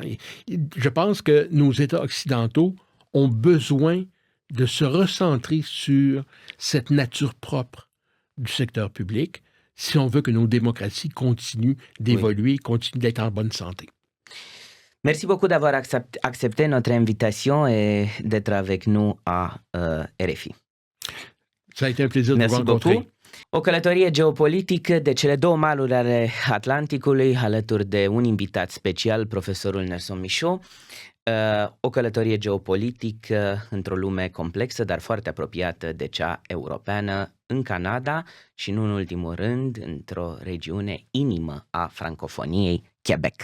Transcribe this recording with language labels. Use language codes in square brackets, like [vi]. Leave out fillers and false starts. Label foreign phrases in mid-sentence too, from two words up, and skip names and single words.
[fr] Et je pense que nos États occidentaux ont besoin de se recentrer sur cette nature propre du secteur public si on veut que nos démocraties continuent d'évoluer, continuent d'être en bonne santé. Merci beaucoup d'avoir accepté notre invitation et d'être avec nous à RFI. Ça a été un plaisir de vous rencontrer. Beaucoup. [ro] O călătorie geopolitică de cele două maluri ale Atlanticului, alături de un invitat special, profesorul Nelson Michaud. O călătorie geopolitică într-o lume complexă, dar foarte apropiată de cea europeană, în Canada și, nu în ultimul rând, într-o regiune inimă a francofoniei, Quebec.